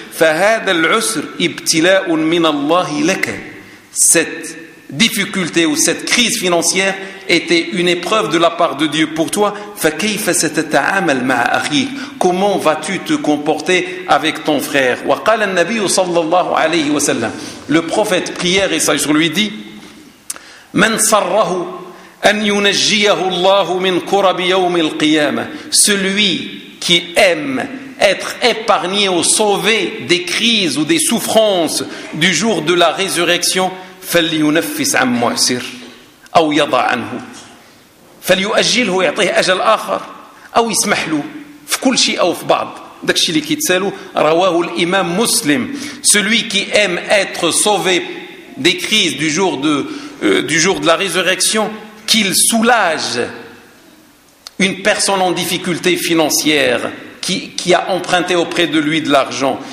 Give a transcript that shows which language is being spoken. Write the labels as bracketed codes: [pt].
[ar] فَهَذَا الْعُسْرِ إِبْتِلَاءٌ مِنَ اللَّهِ لَكَ. [fr] Cette difficulté ou cette crise financière était une épreuve de la part de Dieu pour toi. [ar] فَكَيْفَ سَتَتَعَامَلْ مَعَ أَخِيكَ. [fr] Comment vas-tu te comporter avec ton frère? [ar] وَقَالَ النَّبِيُّ صَلَّى اللَّهُ عَلَيْهِ وَسَلَّمُ. [fr] Le prophète prière et sage lui dit: [ar] مَنْ صَرَّهُ أن ينجيه الله من كرب يوم القيامة. [fr] Celui qui aime être épargné ou sauvé des crises ou des souffrances du jour de la résurrection, [ar] فلينفس عن معسر أو يضع عنه فليؤجله يعطيه أجل آخر أو يسمح له في كل شيء أو في بعض. داكشي اللي كيتسالو. رواه الإمام مسلم. [fr] Celui qui aime être sauvé des crises du jour de du jour de la résurrection, qu'il soulage une personne en difficulté financière qui a emprunté auprès de lui de l'argent.